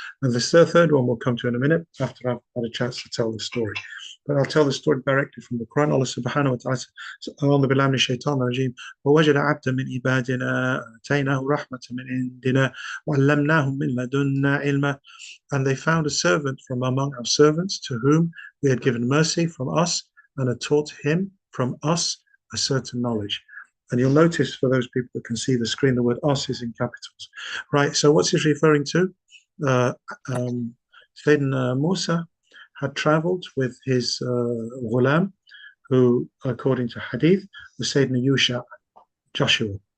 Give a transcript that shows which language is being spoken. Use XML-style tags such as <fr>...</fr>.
<en>And the third one we'll come to in a minute after I've had a chance to tell the story. But I'll tell the story directly from the Quran. Allah subhanahu wa ta'ala says,</en> <ar>أعوذ بالله من الشيطان الرجيم ووجد عبدا من عبادنا آتيناه رحمة من عندنا وعلمناه من لدنا علما.</ar> <en>And they found a servant from among our servants to whom we had given mercy from us and had taught him from us a certain knowledge. And you'll notice, for those people that can see the screen, the word us is in capitals. Right, so what's this referring to? Sayyidina Musa had traveled with his ghulam, who, according to hadith, was Sayyidina Yusha, Joshua.</en>